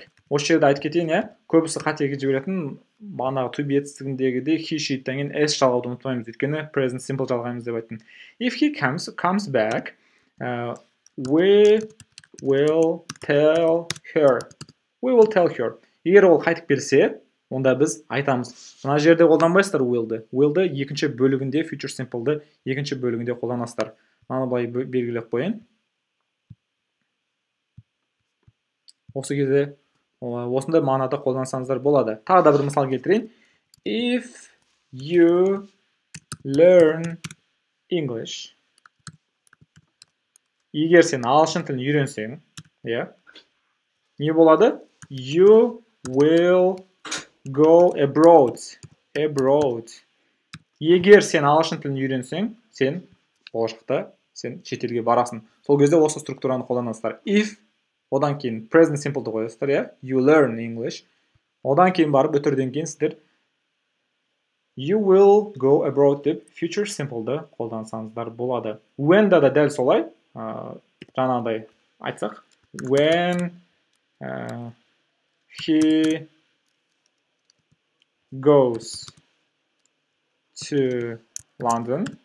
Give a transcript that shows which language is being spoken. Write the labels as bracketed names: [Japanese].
[Kazakh] Осы жерде айтып кетейін, көбісі қатеге жіберетін бағанағы to be етістігіндегідей he, she'тен кейін s жалғауды ұмытпаймыз, өйткені present simple жалғаймыз деп айттым. [English] If he comes back, we will tell her. [Kazakh] Егер ол қайтып келсе, онда біз айтамыз. Мына жерде қолданбайсыздар will'ды. Will'ды екінші бөлігінде, future simple'ды екінші бөлігінде қолданасыздар. Мынаны былай белгілеп қойын. Осы кезде осындай мағынада қолдансаңыздар болады. Тағы да бір мысал келтірейін. [English] If you learn English. [Kazakh] Егер сен ағылшын тілін үйренсең, не болады? [English] You will go abroad. [Kazakh] Егер сен ағылшын тілін үйренсең, сен болашақта сен шетелге барасың. Сол кезде осы структураны қолданасыздар. If, одан кейін present simple'ды қоясыздар, [English] you learn English. [Kazakh] Одан кейін барып өтірден кейін сіздер [English] you will go abroad [Kazakh] деп future simple'ды қолдансаңыздар болады. When'да да дәл солай, жаңағыдай айтсақ, [English] when he goes to London.